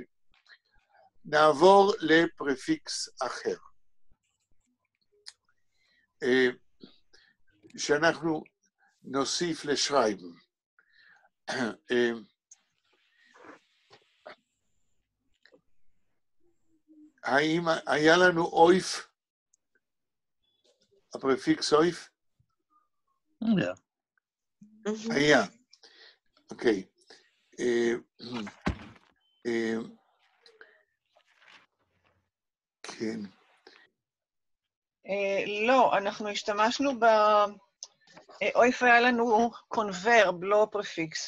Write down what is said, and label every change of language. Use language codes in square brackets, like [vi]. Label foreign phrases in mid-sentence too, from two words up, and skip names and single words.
[he] נעבור לפרפיקס אחר. שאנחנו נוסיף לשרייבן. האם היה לנו אויף? הפרפיקס אויף? היה. אוקיי. כן. לא, אנחנו השתמשנו אויף היה לנו קונברב, לא פרפיקס.